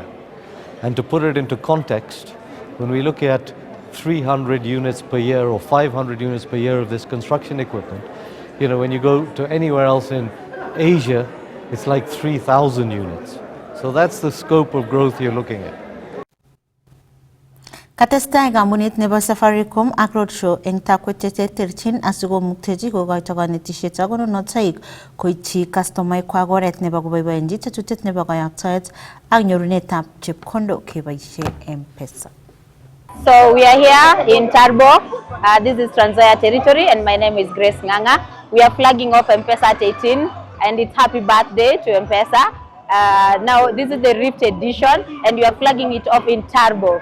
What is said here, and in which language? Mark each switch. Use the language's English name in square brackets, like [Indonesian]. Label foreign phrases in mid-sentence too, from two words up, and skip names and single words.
[English] And to put it into context, when we look at 300 units per year or 500 units per year of this construction equipment, when you go to anywhere else in Asia, it's like 3,000 units. So that's the scope of growth you're looking at. [Kalenjin] Katestai gamunit nebo Safaricom ak roadshow eng takwet terterchin asikomuktechi kokoito kanetishet ak konunotoik koityi kastomaik kwak oret nebo koboiboenji tetutyet nebo kayoktoet ak nyorunetab chepkondok keboishe M-Pesa. [English] So we are here in Tarbo. This is Trans Nzoia territory, and my name is Grace Nganga. We are flagging off M-Pesa at 18, and it's happy birthday to M-Pesa. Now this is the Rift edition, and we are flagging it off in Tarbo.